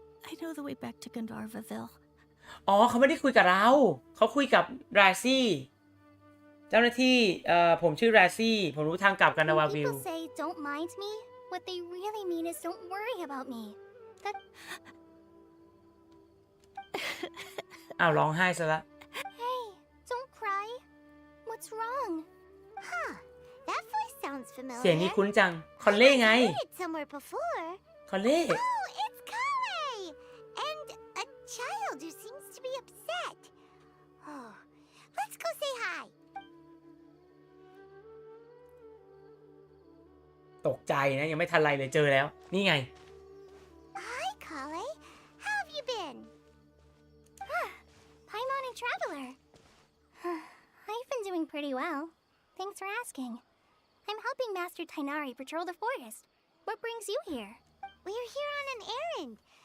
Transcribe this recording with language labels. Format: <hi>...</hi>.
<en>I know the way back to Gandharvaville.</en> <th>อ๋อเขาไม่ได้คุยกับเราเขาคุยกับราซี่เจ้าหน้าที่ผมชื่อราซี่ผมรู้ทางกลับกันนาวาวิล</th> <en>When people say don't mind me, what they really mean is don't worry about me. That</en> <th>อ้าวร้องไห้ซะละ</th> <en>Hey, don't cry. What's wrong? Huh. That voice sounds familiar.</en> <th>เสียงนี้คุ้นจังคอนเล่ไง</th> <en>I've heard it somewhere before.</en> <th>คอนเล่</th> <en>Oh, it's Kale! And a child who seems to be upset. Oh, let's go say hi.</en> <th>ตกใจนะยังไม่ทันไรเลยเจอแล้วนี่ไง</th> <en>Hi, Kale. How have you been? Paimon and Traveler. I've been pretty well. Thanks for asking. I'm helping Master Tainari patrol the forest. What brings you here? We're here on an errand.</en>